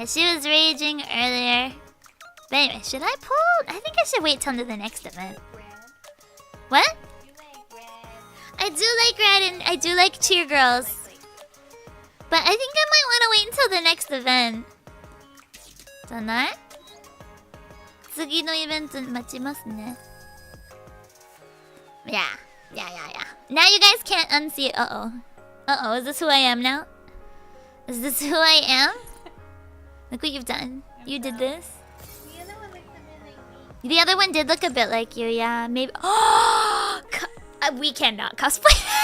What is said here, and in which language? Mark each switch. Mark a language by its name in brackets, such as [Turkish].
[English] Yeah, she was raging earlier. But anyway, should I pull? I think I should wait till the next event. What? You like red. I do like red and I do like cheer girls. But I think I might want to wait until the next event. [Japanese] じゃない？次のイベント待ちますね。 [English] Yeah. Now you guys can't unsee it. Uh-oh, is this who I am now? Is this who I am? Look what you've done. You did this. The other one looks a bit like me. The other one did look a bit like you, yeah. Maybe. Oh, we cannot cosplay.